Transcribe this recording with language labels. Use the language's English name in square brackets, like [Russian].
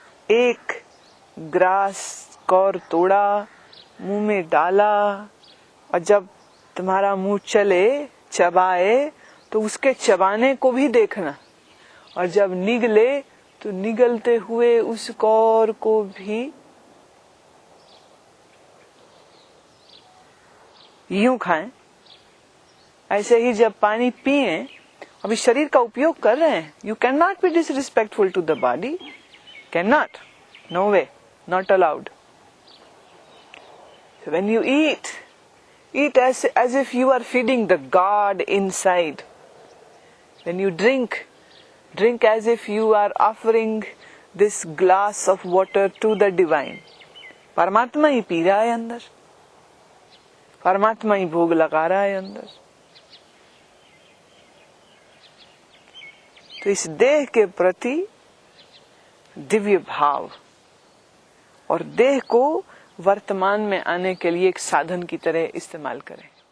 [Hindi] एक ग्रास कौर तोड़ा, मुंह में डाला, और जब तुम्हारा मुंह चले, चबाए, तो उसके चबाने को भी देखना, और जब निगले तो निगलते हुए उस कौर को भी यूं खाएं। ऐसे ही जब पानी पिए, अभी शरीर का उपयोग कर रहे हैं, [English] You can not be disrespectful to the body, can not, no way, not allowed. So when you eat as if you are feeding the God inside. When you drink as if you are offering this glass of water to the divine. [Hindi] परमात्मा ही P रहा है अंदर, परमात्मा ही भोग लगा रहा है अंदर। तो इस देह के प्रति दिव्य भाव और देह को वर्तमान में आने के लिए एक साधन की तरह इस्तेमाल करें।